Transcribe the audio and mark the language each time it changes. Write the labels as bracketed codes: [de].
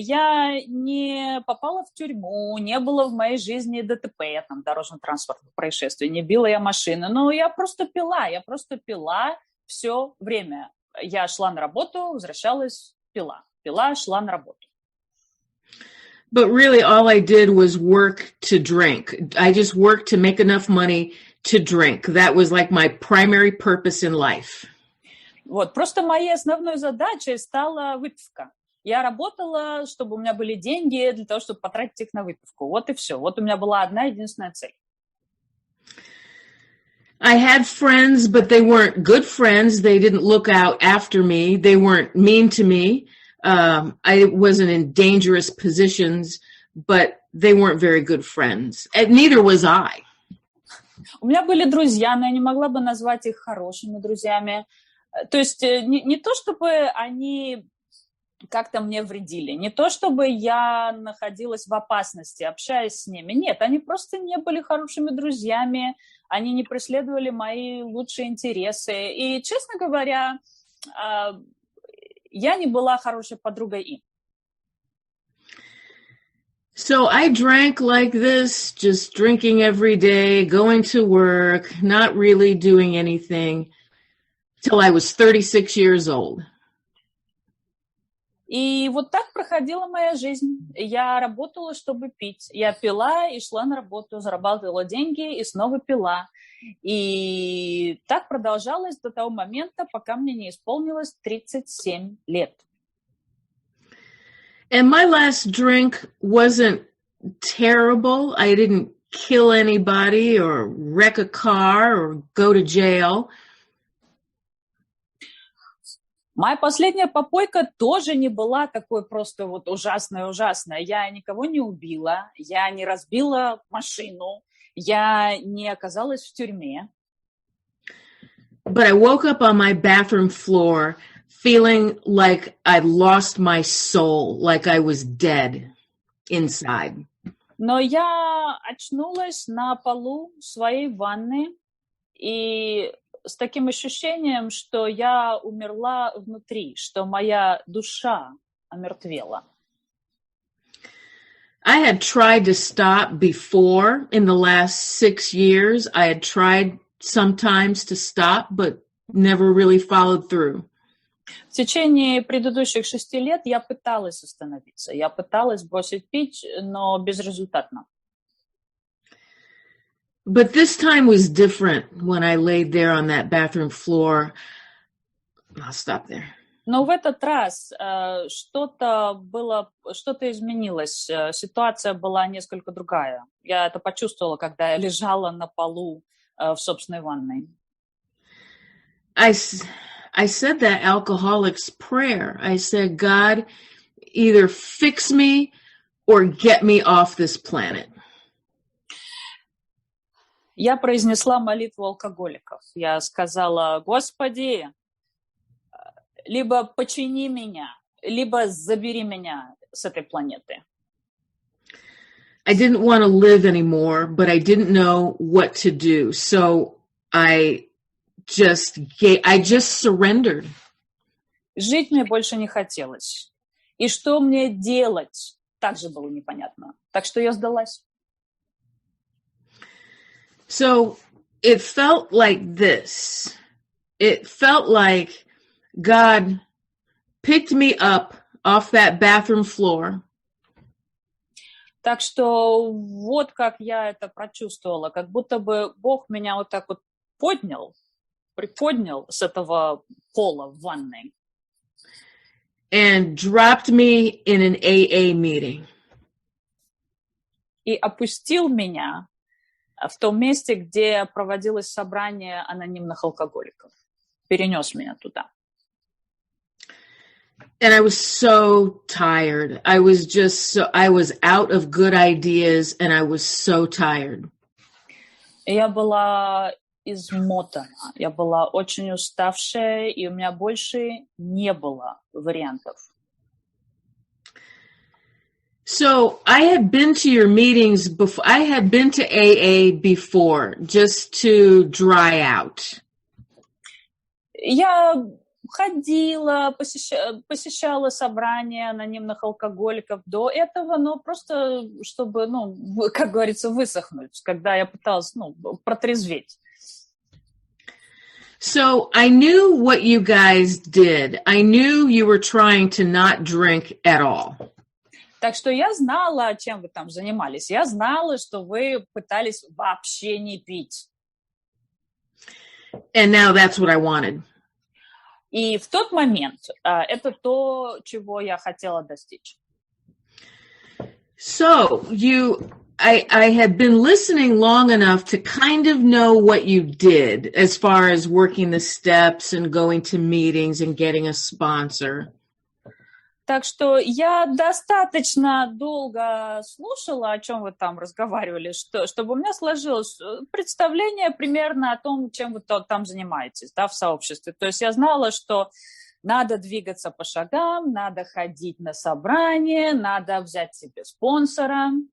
[ru] Я не попала в тюрьму, не было в моей жизни ДТП, дорожно-транспортных происшествий, не била я машины, но я просто пила все время. Я шла на работу, возвращалась, пила, шла на работу. [en] But really all I did was work to drink. I just worked to make enough money to drink. That was like my primary purpose in life. [ru] Вот, просто моей основной задачей стала выпивка. Я работала, чтобы у меня были деньги для того, чтобы потратить их на выпивку. Вот и все. Вот у меня была одна единственная цель. [en] I had friends, but they weren't good friends. They didn't look out after me. They weren't mean to me. I wasn't in dangerous positions, but they weren't very good friends. And neither was I. [ru] У меня были друзья, но я не могла бы назвать их хорошими друзьями. То есть не то, чтобы они как-то мне вредили, не то, чтобы я находилась в опасности, общаясь с ними. Нет, они просто не были хорошими друзьями, они не преследовали мои лучшие интересы. И, честно говоря, я не была хорошей подругой им. [en] So I drank like this, just drinking every day, going to work, not really doing anything, till I was 36 years old. [ru] И вот так проходила моя жизнь. Я работала, чтобы пить. Я пила и шла на работу, зарабатывала деньги и снова пила. И так продолжалось до того момента, пока мне не исполнилось 37 лет. [en] And my last drink wasn't terrible. I didn't kill anybody or wreck a car or go to jail. [ru] Моя последняя попойка тоже не была такой просто вот ужасная. Я никого не убила, я не разбила машину, я не оказалась в тюрьме. [en] But I woke up on my bathroom floor feeling like I'd lost my soul, like I was dead inside. [ru] Но я очнулась на полу своей ванны и с таким ощущением, что я умерла внутри, что моя душа омертвела. [en] I had tried to stop before in the last 6 years. I had tried sometimes to stop, but never really followed through. [ru] В течение предыдущих 6 лет я пыталась остановиться, я пыталась бросить пить, но безрезультатно. [en] But this time was different when I laid there on that bathroom floor. I'll stop there. [ru] Но в этот раз что-то изменилось, ситуация была несколько другая. Я это почувствовала, когда я лежала на полу в собственной ванной. [en] I said that alcoholic's prayer. I said, God, either fix me or get me off this planet. [ru] Я произнесла молитву алкоголиков. Я сказала: Господи, либо почини меня, либо забери меня с этой планеты. [en] I didn't want to live anymore, but I didn't know what to do. So I just surrendered. [ru] Жить мне больше не хотелось. И что мне делать, также было непонятно. Так что я сдалась. [en] So it felt like this. It felt like God picked me up off that bathroom floor. [ru] Так что вот как я это прочувствовала, как будто бы Бог меня вот так вот приподнял с этого пола в ванной. [en] And dropped me in an AA meeting. [ru] И опустил меня в том месте, где проводилось собрание анонимных алкоголиков. Перенес меня туда. [en] And I was so tired. I was out of good ideas and I was so tired. [ru] Я была измотана, я была очень уставшая, и у меня больше не было вариантов. [en] So I had been to your meetings before. I had been to AA before just to dry out. [ru] Я ходила, посещала собрания анонимных алкоголиков до этого, но просто чтобы, как говорится, высохнуть, когда я пыталась, протрезветь. [en] So I knew what you guys did. I knew you were trying to not drink at all. [ru] Так что я знала, чем вы там занимались. Я знала, что вы пытались вообще не пить. [en] And now that's what I wanted. [ru] И в тот момент это то, чего я хотела достичь. [en] So I had been listening long enough to kind of know what you did as far as working the steps and going to meetings and getting a sponsor. [ru] Так что я достаточно долго слушала, о чем вы там разговаривали, чтобы у меня сложилось представление примерно о том, чем вы там занимаетесь, да, в сообществе. То есть я знала, что надо двигаться по шагам, надо ходить на собрания, надо взять себе спонсора.